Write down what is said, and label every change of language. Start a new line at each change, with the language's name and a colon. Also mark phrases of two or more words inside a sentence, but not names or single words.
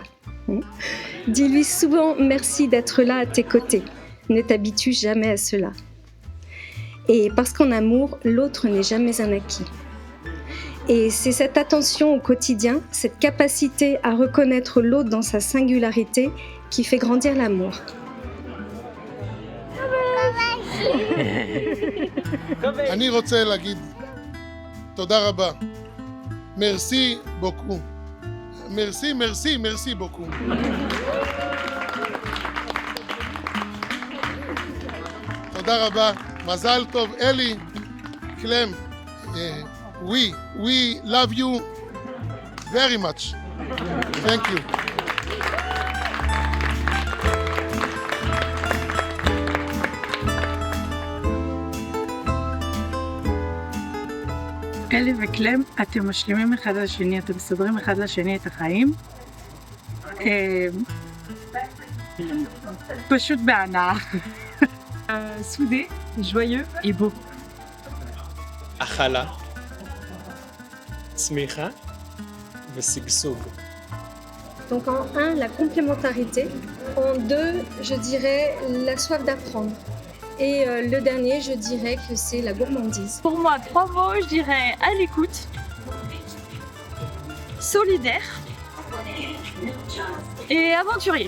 French: Dis-lui souvent merci d'être là à tes côtés. Ne t'habitue jamais à cela. Et parce qu'en amour, l'autre n'est jamais un acquis. Et c'est cette attention au quotidien, cette capacité à reconnaître l'autre dans sa singularité qui fait grandir l'amour.
Hebrew: אני רוצה להגיד תודה רבה.
French: Merci beaucoup. Merci beaucoup.
Hebrew: תודה רבה. מזל טוב, אלי, קלם.
English: We love you very much. Thank you.
Hebrew: אלי וקלם, אתם משלימים אחד לשני, אתם מסדרים אחד לשני את החיים. פשוט בהנאה.
French: Soudé, joyeux et beau.
Hebrew: הכלה, צמיחה ושגשוג.
French: Donc en 1, la complémentarité. En 2, je dirais la soif d'apprendre. Et le dernier, je dirais que c'est la gourmandise. Pour moi, 3 mots, je dirais à l'écoute, solidaire et aventurier.